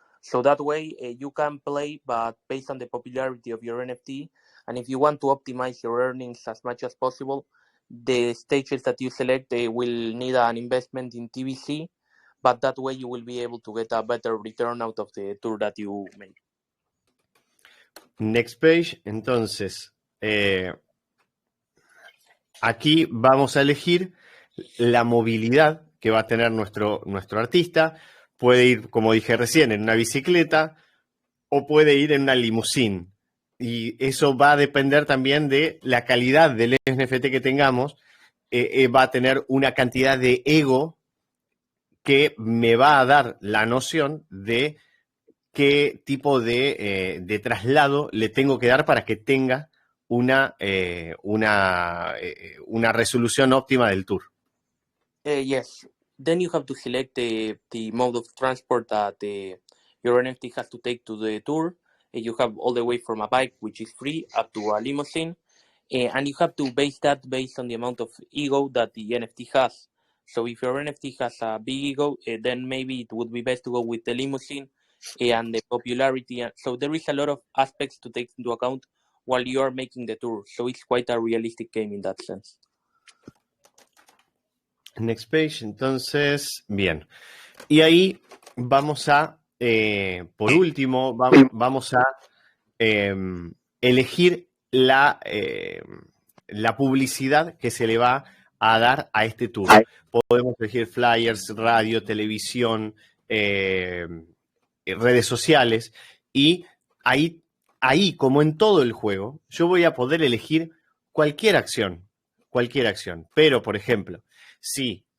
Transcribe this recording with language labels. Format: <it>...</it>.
<en>So that way you can play, but based on the popularity of your NFT. And if you want to optimize your earnings as much as possible, the stages that you select will need an investment in TBC, but that way you will be able to get a better return out of the tour that you made. Next page.</en> <es>Entonces, aquí vamos a elegir la movilidad que va a tener nuestro artista. Puede ir, como dije recién, en una bicicleta o puede ir en una limusín. Y eso va a depender también de la calidad del NFT que tengamos. Va a tener una cantidad de ego que me va a dar la noción de qué tipo de traslado le tengo que dar para que tenga una resolución óptima del tour.</es> <en>Yes. Then you have to select the mode of transport that your NFT has to take to the tour. You have all the way from a bike, which is free, up to a limousine. And you have to base that based on the amount of ego that the NFT has. So if your NFT has a big ego, then maybe it would be best to go with the limousine and the popularity. So there is a lot of aspects to take into account while you are making the tour. So it's quite a realistic game in that sense. Next page,</en> <es>entonces, bien. Y ahí vamos a, por último, vamos a elegir la publicidad que se le va a dar a este tour. Podemos elegir flyers, radio, televisión, redes sociales, y ahí, como en todo el juego, yo voy a poder elegir cualquier acción. Pero, por ejemplo, si</es>